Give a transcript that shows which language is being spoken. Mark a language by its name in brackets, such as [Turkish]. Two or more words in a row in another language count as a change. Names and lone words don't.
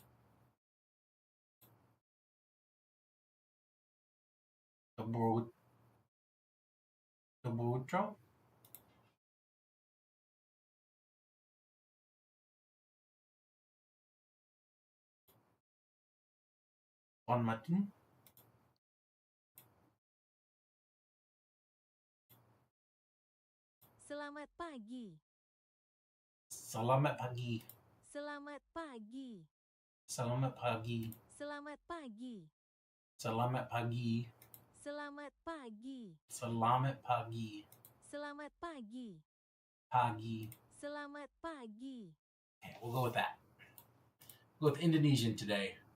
[English] The Boudro? On Martin? [Indonesian] Selamat pagi. Salamat pagi. Selamat pagi. Salamat pagi. Selamat pagi. Salamat pagi. Selamat pagi. Salamat pagi. Selamat pagi. Pagi. Selamat pagi. [English] Okay, we'll go with that. We'll go with Indonesian today.